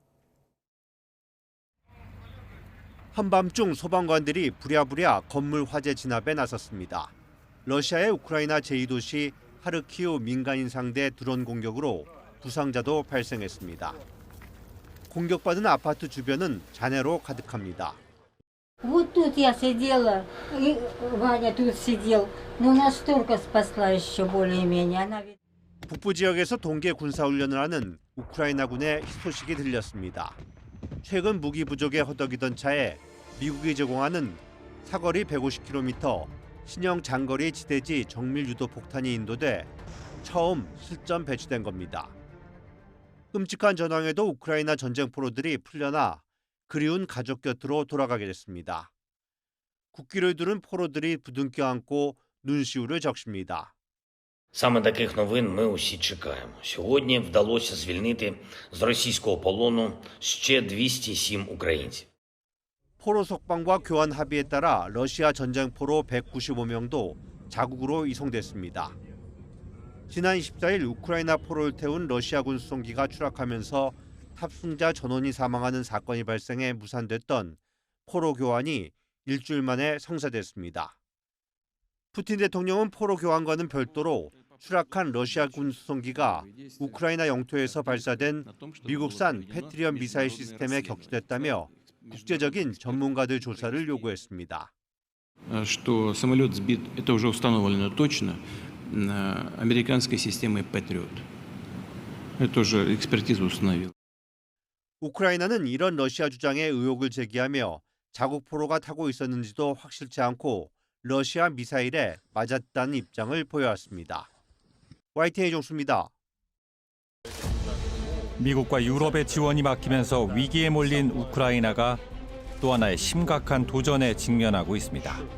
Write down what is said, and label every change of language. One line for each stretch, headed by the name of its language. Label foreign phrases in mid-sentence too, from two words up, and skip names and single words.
Korean: 한밤중 소방관들이 부랴부랴 건물 화재 진압에 나섰습니다. 러시아의 우크라이나 제2도시 하르키우 민간인 상대 드론 공격으로 부상자도 발생했습니다. 공격받은 아파트 주변은 잔해로 가득합니다.
Russian: Вот тут я сидела, и Ваня тут сидел, но нас турка спасла еще более-менее.
Korean: 북부 지역에서 동계 군사훈련을 하는 우크라이나군의 소식이 들렸습니다. 최근 무기 부족에 허덕이던 차에 미국이 제공하는 사거리 150km 신형 장거리 지대지 정밀 유도 폭탄이 인도돼 처음 실전 배치된 겁니다. 끔찍한 전황에도 우크라이나 전쟁 포로들이 풀려나 그리운 가족 곁으로 돌아가게 됐습니다. 국기를 두른 포로들이 부둥켜 안고 눈시울을 적십니다.
Ukrainian: Саме таких новин ми усі чекаємо. Сьогодні вдалося звільнити з російського полону ще 207 українців.
Korean: 포로 석방과 교환 합의에 따라 러시아 전쟁 포로 195명도 자국으로 이송됐습니다. 지난 24일 우크라이나 포로를 태운 러시아군 수송기가 추락하면서 탑승자 전원이 사망하는 사건이 발생해 무산됐던 포로 교환이 일주일 만에 성사됐습니다. 푸틴 대통령은 포로 교환과는 별도로 추락한 러시아군 수송기가 우크라이나 영토에서 발사된 미국산 패트리엇 미사일 시스템에 격추됐다며 국제적인 전문가들 조사를 요구했습니다.
Russian: Что самолет сбит, это уже установлено точно, американской системой Patriot. Это уже экспертиза установила.
Korean: 우크라이나는 이런 러시아 주장에 의혹을 제기하며 자국 포로가 타고 있었는지도 확실치 않고 러시아 미사일에 맞았다는 입장을 보여왔습니다. YTN 종수입니다. 미국과 유럽의 지원이 막히면서 위기에 몰린 우크라이나가 또 하나의 심각한 도전에 직면하고 있습니다.